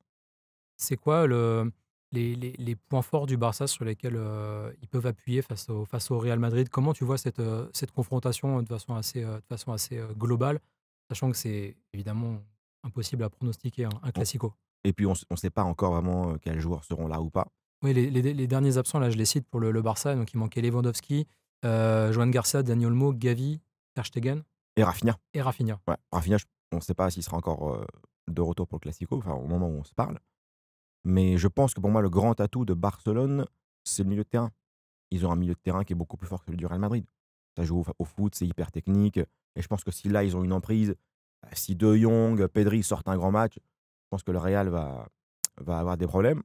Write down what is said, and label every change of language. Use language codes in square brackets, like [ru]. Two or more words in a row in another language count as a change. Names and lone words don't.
[fr] C'est quoi les points forts du Barça sur lesquels ils peuvent appuyer face au Real Madrid? Comment tu vois cette confrontation de façon assez globale, sachant que c'est évidemment impossible à pronostiquer un On classico? et puis on sait pas encore vraiment, quels joueurs seront là ou pas. Oui, les derniers absents, là, je les cite pour le Barça, donc il manquait Lewandowski, Joan Garcia, Dani Olmo, Gavi, Ter Stegen Et Rafinha, et Rafinha. ouais, Rafinha, on ne sait pas s'il sera encore, de retour pour le classico, enfin au moment où on se parle. Mais je pense que pour moi, le grand atout de Barcelone, c'est le milieu de terrain. Ils ont un milieu de terrain qui est beaucoup plus fort que celui du Real Madrid. Ça joue au foot, c'est hyper technique. Et je pense que si là, ils ont une emprise, si De Jong, Pedri sortent un grand match, je pense que le Real va avoir des problèmes.